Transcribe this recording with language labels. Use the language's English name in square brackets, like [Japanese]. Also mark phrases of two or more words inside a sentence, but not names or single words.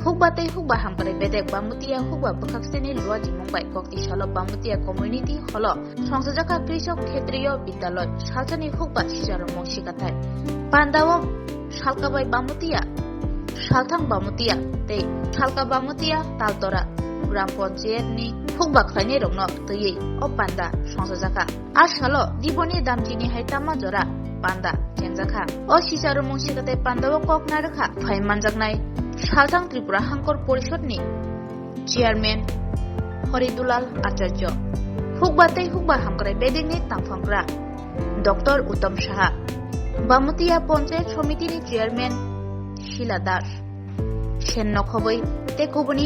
[Kok Borok] Hukbatei hukba hamkare bedek bamutia hukba bukhakseni lua jimongbai kokti salo bamutia community holo songsajaka krisok khetriyo bidyaloj salchani hukba sijaro mongshikathai pandawo salkabai bamutia salthang bamutia tei salka bamutia taltora গ্রাম পঞ্চায়েতনি হুকবা খাইনি রংনো তৈই ও পান্ডা সংসজাকা আর সালো দিবনি দামচিনি হাইতামা জরা পান্ডা চেংজাখা ও সিসারু মুংসিকাতে পান্ডাও কক না রাখা ফাইমানজাকনাই সালথাং ত্রিপুরা হাঙ্কর পরিষদনি চেয়ারম্যান হরিদুলাল আচার্য হুকবাতেই হুকবা হামকরাই বেদিংনি তাংফাংগ্রা ডক্টর উত্তম সাহা বামুতিয়া পঞ্চায়েত সমিতিনি চেয়ারম্যান শিলা দাস সেন নখবই তেকুবনি